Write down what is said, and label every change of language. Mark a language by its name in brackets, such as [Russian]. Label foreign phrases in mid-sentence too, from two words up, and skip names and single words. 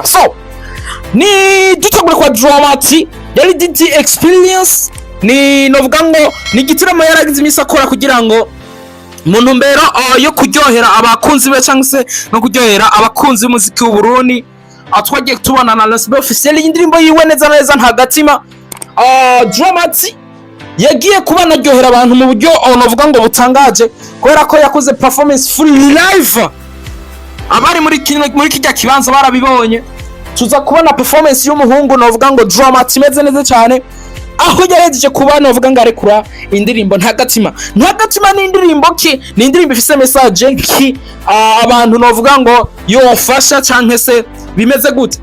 [Rundi] So ni dutagure kwa Dramat yari DT experience, ni novuga ngo ni gitiramo yaragize imisa akora kugira ngo muntu mbero yo kuryohera abakunzi be cyangwa se no kuryohera abakunzi b'umuziki w'u Burundi. Twagiye tubona na [French] lancement officiel [Rundi] y'indirimbo yiwe neza neza ntagatima. Dramat yagiye kuba naryohera abantu mu buryo novuga ngo butangaje kubera ko yakoze [English] performance full live. [Rundi] Abari muri kijya kibanza barabibonye. Tuza kubona performance y'umuhungu novuga ngo Dramat imeze neza cyane, aho yarejeje kuba novuga ngo arekura indirimbo ntagatima. Ntagatima ni indirimbo ki? Ni indirimbo ifise message ki abantu novuga ngo yofasha cyangwa se bimeze gute.